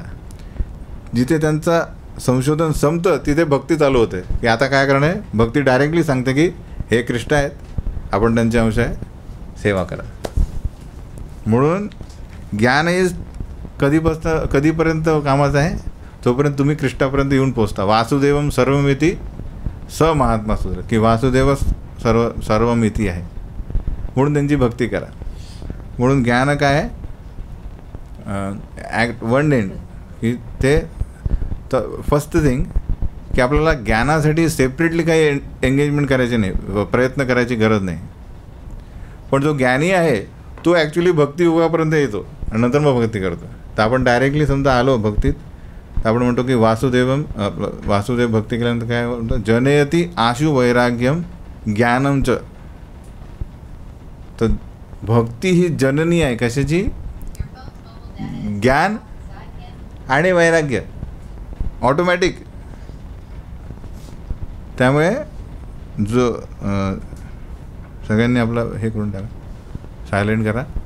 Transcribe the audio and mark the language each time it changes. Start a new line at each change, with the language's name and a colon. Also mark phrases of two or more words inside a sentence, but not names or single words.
Marathi: जिथे त्यांचा संशोधन संपतं तिथे भक्ती चालू होते, की आता काय करणं आहे. भक्ती डायरेक्टली सांगते की हे कृष्ण आहेत, आपण त्यांचे अंश आहे, सेवा करा. म्हणून ज्ञान हे कधीपर्यंत कामाचं आहे, तोपर्यंत तुम्ही कृष्णापर्यंत येऊन पोचता.
Sanskrit: वासुदेवम सर्वमिती स महात्मा
Marathi: सूत्र, की वासुदेव सर्वमिती आहे, म्हणून त्यांची भक्ती करा. म्हणून ज्ञान काय आहे,
English: act one and,
Marathi: की ते तर
English: first thing
Marathi: की आपल्याला ज्ञानासाठी सेपरेटली काही एंगेजमेंट करायचे नाही, प्रयत्न करायची गरज नाही. पण जो ज्ञानी आहे तो ॲक्च्युली भक्ती युगापर्यंत येतो आणि नंतर मग भक्ती करतो. तर आपण डायरेक्टली समजा आलो भक्तीत, तर आपण म्हणतो की वासुदेव भक्ती केल्यानंतर काय म्हणतो,
Sanskrit: जनयती आशु वैराग्यम ज्ञानमच.
Marathi: तर भक्ती ही जननी आहे कशाची, ज्ञान आणि वैराग्य ऑटोमॅटिक. त्यामुळे जो सगळ्यांनी आपलं हे करून टाका, सायलेंट करा.